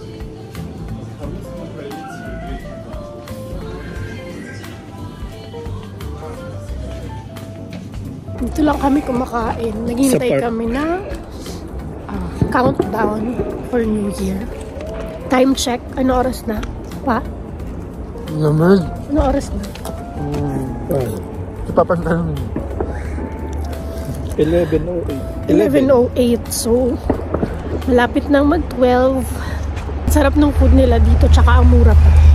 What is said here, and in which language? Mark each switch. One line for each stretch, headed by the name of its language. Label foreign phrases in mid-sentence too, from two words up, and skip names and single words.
Russian: А мы строители греки.
Filipino: Dito lang kami kumakain. Naghihintay kami na
English: countdown for New Year. Time check.
Filipino: Ano oras na? Pa? Lamig. Ano oras na? Ipapantan. 11:08. 11:08. So, malapit nang mag-12. Sarap ng food nila dito, tsaka ang mura pa.